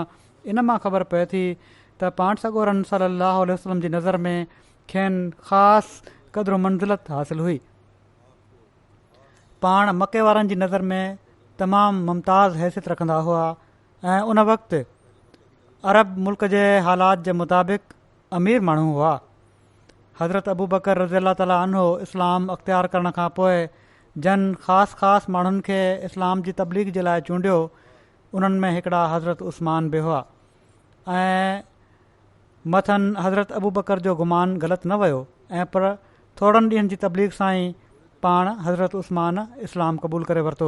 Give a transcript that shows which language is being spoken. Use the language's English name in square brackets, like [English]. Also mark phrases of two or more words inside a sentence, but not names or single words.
[Sindhi] इन मां ख़बर पए थी त पाण सॻोरन [Arabic] صلى الله عليه وسلم [Sindhi] जी नज़र में खेनि ख़ासि क़द्र मंज़िलत हासिल हुई। पाण मके वारनि जी नज़र में तमामु मुमताज़ हैसियत रखंदा हुआ ऐं उन वक़्तु अरब मुल्क जे हालात जे मुताबिक़ अमीर माण्हू हुआ। हज़रत अबू बकर [Arabic] رضي الله تعالى عنه [Sindhi] इस्लाम अख़्तियार करण खां पोइ जन ख़ासि माण्हुनि खे इस्लाम जी तबलीग जे लाइ चूंडियो, उन्हनि में हिकिड़ा हज़रत उस्मान बि हुआ। ऐं मथनि हज़रत अबू बकर जो गुमान ग़लति न वियो, ऐं पर थोरनि ॾींहंनि जी तबलीग सां ई पाण हज़रत उस्मान इस्लाम क़बूल करे वरितो।